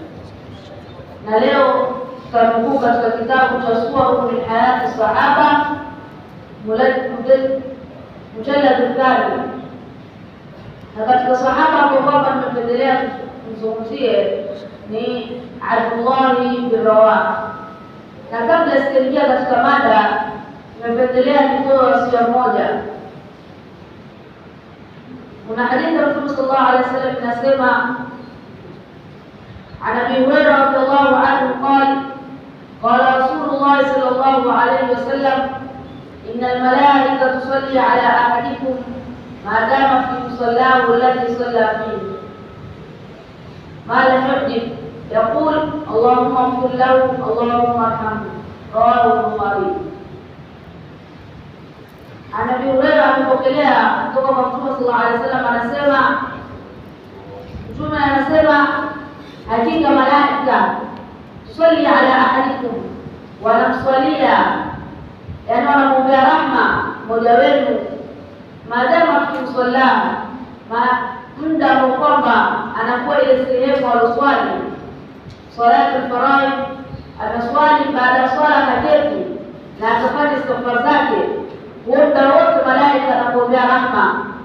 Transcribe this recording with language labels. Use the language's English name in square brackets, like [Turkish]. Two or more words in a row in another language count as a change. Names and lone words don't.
[Swahili] Na leo tutanukuu katika kitabu cha Suwaru min Hayati Sahaba [Arabic] مجلد ثاني, [Swahili] na katika sahaba ambao kwamba nimependelea kuzungumzie ni Abdullah bin Rawah. Na kabla sijaingia katika mada, nimependelea nitoe wasia moja. Kuna hadithi ya Mtume [Arabic] صلى الله عليه وسلم [Swahili] inasema, [Arabic] عن ابي هريره رضي الله عنه قال قال رسول الله صلى الله عليه وسلم ان الملائكه تصلي على احدكم ما دام في مصلاه الذي صلى فيه ما لم يحدث يقول اللهم اغفر له اللهم ارحمه رواه البخاري. عن ابي هريره [Swahili] amepokelea kutoka kwa Mtume [Arabic] صلى الله عليه وسلم [Swahili] anasema, Mtume anasema hakika malaika [Arabic] تصلي على أحدكم, [Swahili] wanamswalia yani wanamwombea rahma mmoja wenu, [Arabic] ما دام في مصلى, [Swahili] muda ambao kwamba anakuwa ile sehemu aloswali [Arabic] صلاة الفرائض, [Swahili] anaswali baada ya swala kaketi na akafanya istighfar zake, muda wote malaika anamwombea rahma.